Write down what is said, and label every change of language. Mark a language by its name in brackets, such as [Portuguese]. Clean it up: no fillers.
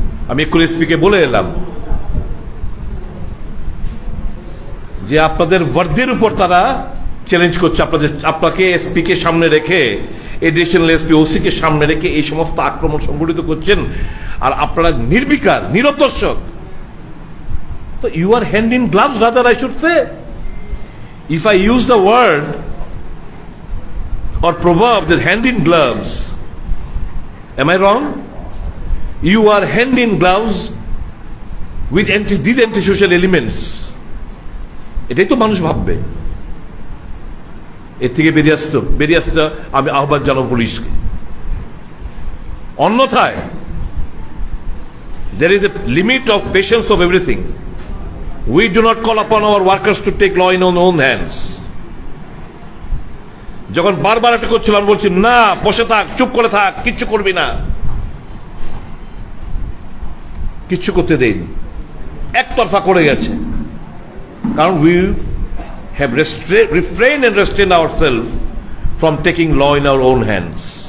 [Bangla] আমি একটু এসপিকে বলে এলাম যে আপনাদের বর্দির উপর তারা চ্যালেঞ্জ করছে, আপনাকে এসপি কে সামনে রেখে, এডিশনাল এসপি ওসি কে সামনে রেখে এই সমস্ত আক্রমণ সংঘটিত করছেন, আর আপনারা নির্বিকার নিরদর্শক। [English] তো you are hand in gloves rather, I should say. If I use the word or proverb that hand in gloves, am I wrong? You are hand in gloves with these antisocial elements. [Bangla] এটাই তো মানুষ ভাববে। এর থেকে বেরিয়ে আসতে আমি আহ্বান জানাবো পুলিশকে। অন্যথায় [English] there is a limit of patience of everything. We do not call upon our workers to take law in our own hands. [Bangla] যখন বারবার এটা করছিলাম, বলছি না বসে থাক, চুপ করে থাক, কিচ্ছু করবি না, কিচ্ছু করতে দেয়নি, একতরফা করে গেছে। কারণ [English] we have refrained and restrained ourselves from taking law in our own hands.